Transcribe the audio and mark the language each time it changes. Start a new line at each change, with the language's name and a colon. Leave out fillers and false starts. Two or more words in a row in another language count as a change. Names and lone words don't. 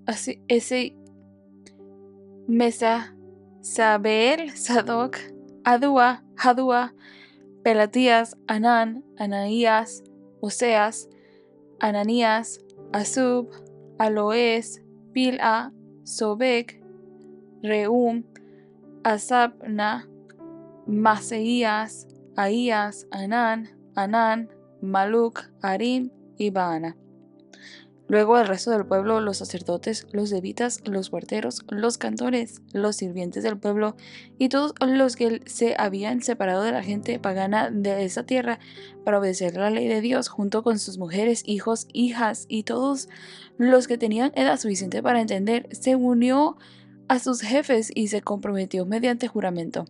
Spanish: Mesasabeel, Sadoc, Adua, Hadua, Pelatías, Anán, Anaías, Oseas, Ananías, Asub, Aloes, Pil'a, Sobek, Reum, Asabna, Maseías, Ahías, Anán, Maluc, Arim y Baana. Luego el resto del pueblo, los sacerdotes, los levitas, los huerteros, los cantores, los sirvientes del pueblo y todos los que se habían separado de la gente pagana de esa tierra para obedecer la ley de Dios, junto con sus mujeres, hijos, hijas y todos los que tenían edad suficiente para entender, se unió a sus jefes y se comprometió mediante juramento.